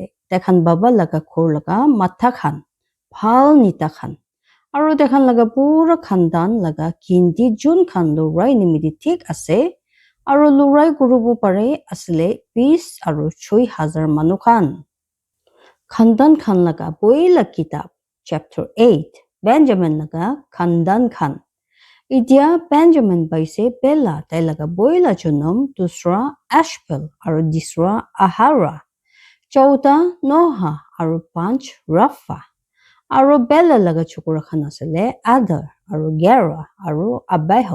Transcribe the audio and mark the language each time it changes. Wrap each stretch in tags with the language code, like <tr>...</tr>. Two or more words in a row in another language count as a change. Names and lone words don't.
<nag>Tekhan baba laga khor laga matha khan Phal nita khan. Aru tekhan laga pura khandan laga kindi jun khan lurai nimidi thik ase. Aru lurai gurubu pare asile 20 aru 6,000 manu khan. Khandan khan laga boila kitab chapter 8 Benjamin laga khandan khan. Idia Benjamin baise Bela tai laga boila junum dusra Ashbel aru disra Ahara. Chauta Noha aru 5 Rafa. Aru Bela laga chokora khan asile Adar aru Gera aru Abihot.</nag>